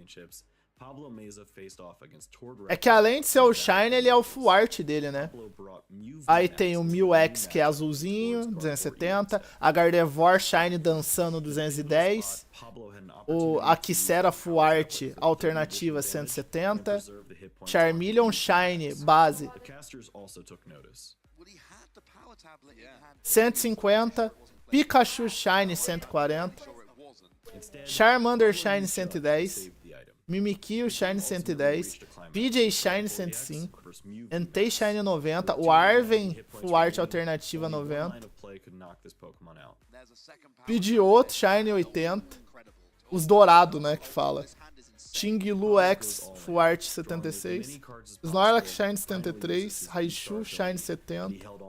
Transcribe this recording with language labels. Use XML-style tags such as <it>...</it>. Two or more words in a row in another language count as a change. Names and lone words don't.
<pt>É que além de ser o Shine, ele é o Full Art dele, né? Aí tem o Mil-X, que é azulzinho, 270. A Gardevoir Shine dançando, 210. A Kisera Full Art alternativa, 170. Charmeleon Shine base, 150. Pikachu Shine, 140. Charmander Shine 110, Mimikyu Shine 110, PJ Shine 105, Entei Shine 90, o Arven Full Art Alternativa 90, Pidgeotto Shine 80, os dourados, né, que fala. Xinglu X Full Art 76, Snorlax Shine 73, Raichu Shine 70.</pt>